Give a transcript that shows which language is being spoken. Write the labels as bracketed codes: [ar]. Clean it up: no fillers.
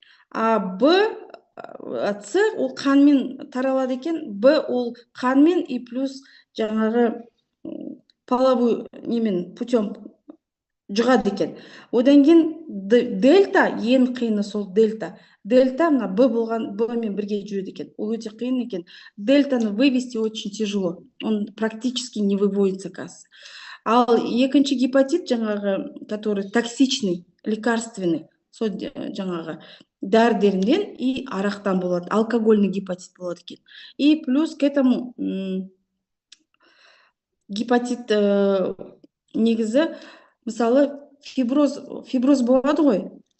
[kk] А Б, С ол қанмен таралады екен, Б ол қанмен и плюс жаңағы половой немен путем жұғады екен. Одан кейін дельта, ең қиыны сол дельта. Дельта мына Б болған Б мен бірге жүреді екен. Ол өте қиын екен. [ru] Дельтаны вывести очень тяжело. Он практически не выводится, кажется. [kk] Ал екінші гепатит жаңағы, [ru] который токсичный, лекарственный, [kk] сол жаңағы дәрі-дәрімден и арақтан болады. Алкогольный гепатит болады екен. [ru] И плюс к этому [kk] гепатит негізі мысалы фиброз болады ғой.